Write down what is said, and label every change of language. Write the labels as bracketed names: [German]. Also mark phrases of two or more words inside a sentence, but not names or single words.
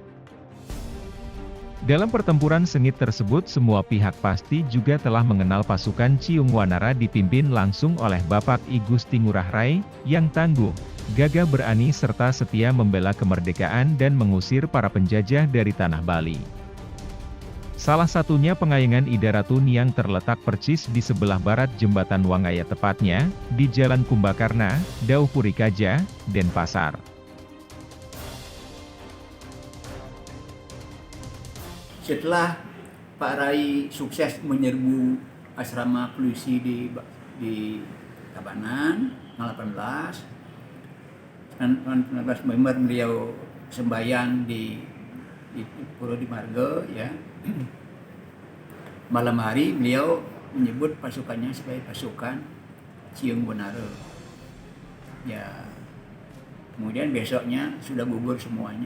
[Indonesian] Dalam pertempuran sengit tersebut semua pihak pasti juga telah mengenal pasukan Ciung Wanara dipimpin langsung oleh Bapak I Gusti Ngurah Rai, yang tangguh, gagah berani serta setia membela kemerdekaan dan mengusir para penjajah dari tanah Bali. Salah satunya Pengayangan Idaratun yang terletak persis di sebelah barat Jembatan Wangaya, tepatnya di Jalan Kumbakarna, Daupurikaja, Denpasar. Setelah Pak Rai sukses menyerbu asrama polisi di Tabanan tanggal 18 November beliau sembahyang di Pura di Marga, ya. Malam hari beliau menyebut pasukannya sebagai pasukan Ciung Wanara. Ya. Kemudian besoknya sudah gugur semuanya.